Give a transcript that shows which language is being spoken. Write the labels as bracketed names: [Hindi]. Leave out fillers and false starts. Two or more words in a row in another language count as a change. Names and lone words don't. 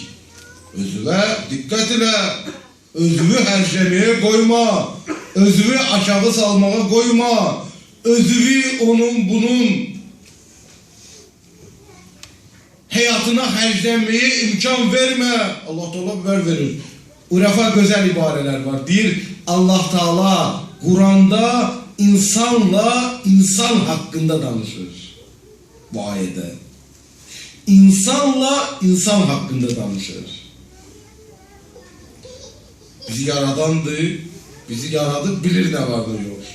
[Azerbaijani] Özüvə diqqət ilə, özünü hərcəməyə qoyma, özünü aşağı salmağa qoyma, özünü onun bunun hayatına xərclənməyə imkan vermə. [Turkish] Allah Teala verir. Urafa güzel ibareler var. [Azerbaijani] Deyir Allah Teala Kur'an'da insanla insan hakkında danışır. [Turkish] Bu ayette. [Azerbaijani] İnsanla insan hakkında danışır. Bizi yaradandı, bizi yaradı, bilir ne var ne yok.